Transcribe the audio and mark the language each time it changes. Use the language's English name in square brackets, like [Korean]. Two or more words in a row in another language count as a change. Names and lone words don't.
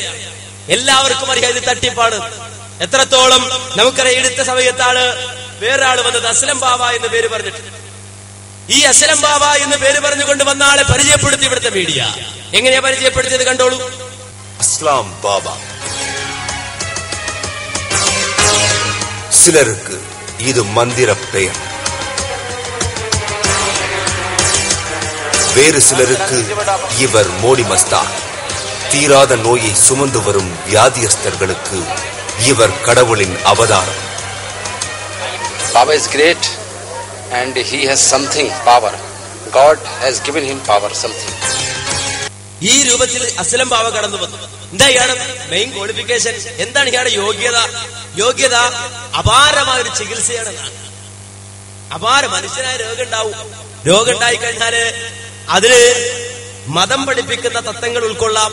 [Malayalam] എല്ലാവർക്കും അറിയാം ഇത് തട്ടിപ്പാണ്. എത്രത്തോളം നമുക്കറിയാം. എടുത്ത സമയത്താണ് വേറൊരാൾ വന്നത്, അസ്ലം ബാബ എന്ന് പേര് പറഞ്ഞിട്ട്. ഈ അസ്ലം ബാബ എന്ന് പേര് പറഞ്ഞുകൊണ്ട് വന്ന ആളെ പരിചയപ്പെടുത്തി ഇവിടുത്തെ മീഡിയ. എങ്ങനെയാ പരിചയപ്പെടുത്തിയത് കണ്ടോളൂ. [Tamil] അസ്ലാം ബാബ சிலருக்கு இது மந்திர பெயர், வேறு சிலருக்கு இவர் மோடி மஸ்தான். தீராத நோயை சுமந்து வரும் வியாதியஸ்தர்களுக்கு இவர் கடவுளின் அவதாரம். [English] Baba is great and he has something power. God has given him power something. [Malayalam] ഈ രൂപത്തിൽ അസ്ലം ബാബ കടന്നു വന്നു. എന്താ ഇയാളുടെ [English] main qualification? [Malayalam] എന്താണ് ഇയാളുടെ യോഗ്യത? അപാരമായ ഒരു ചികിത്സയാണ്. മനുഷ്യനായ രോഗം ഉണ്ടായി കഴിഞ്ഞാല് അതിന് മതം പഠിപ്പിക്കുന്ന തത്വങ്ങൾ ഉൾക്കൊള്ളാം.